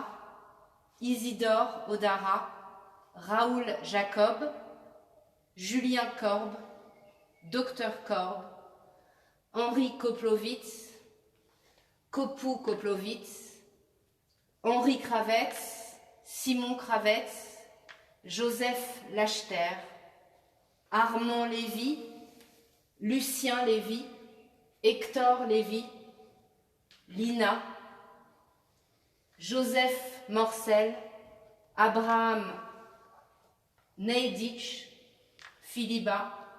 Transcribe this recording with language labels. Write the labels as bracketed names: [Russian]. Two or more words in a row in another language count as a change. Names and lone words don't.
[French] Isidore Odara, Raoul Jacob, Julien Korb, Dr Korb, Henri Koplowitz, Kopu Koplowitz, Henri Kravetz, Simon Kravetz, Joseph Lachter, Armand Lévy, Lucien Lévy, Hector Lévy, Lina, Joseph Morcel, Abraham Neidich, Philiba,